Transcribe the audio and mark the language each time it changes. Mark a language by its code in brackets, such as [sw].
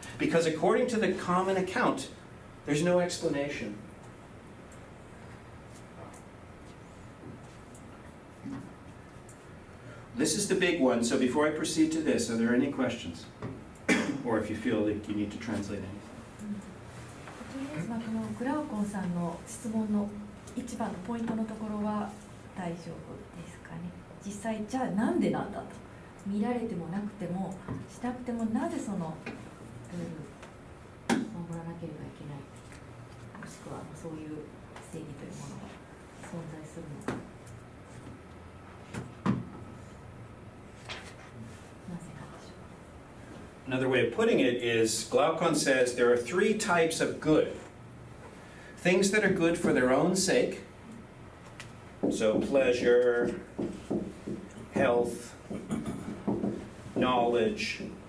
[en] Because according to the common account, there's no explanation. This is the big one, so before I proceed to this, are there any questions? Or if you feel like you need to translate anything. [ja] とりあえずこのグラウコンさんの質問の一番のポイントのところは大丈夫ですかね。実際じゃあなんでなんだと、見られてもなくてもしたくてもなぜそのルールを守らなければいけない、もしくはそういう正義というものが存在するのか、なぜなんでしょう。 [en] Another way of putting it is, Glaucon says there are three types of good. Things that are good for their own sake, so pleasure, health, knowledge.